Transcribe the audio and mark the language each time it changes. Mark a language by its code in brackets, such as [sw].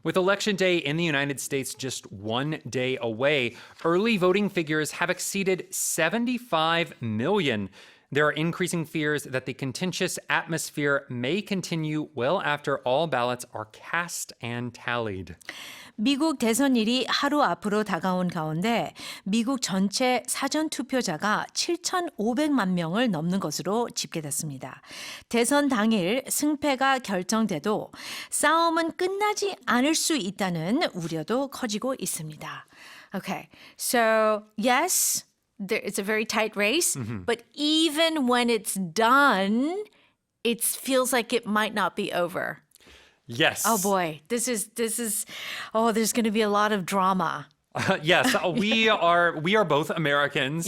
[en] With Election Day in the United States just one day away, early voting figures have exceeded 75 million. There are increasing fears that the contentious atmosphere may continue well after all ballots are cast and tallied. [ko] 미국 대선일이 하루 앞으로 다가온 가운데 미국 전체 사전투표자가 7,500만 명을 넘는 것으로 집계됐습니다. 대선 당일 승패가 결정돼도 싸움은 끝나지 않을 수 있다는 우려도 커지고 있습니다. [en] Okay, so yes, it's a very tight race, but even when it's done, it feels like it might not be over. Yes. Oh boy, this is there's going to be a lot of drama. Yes, we are both Americans.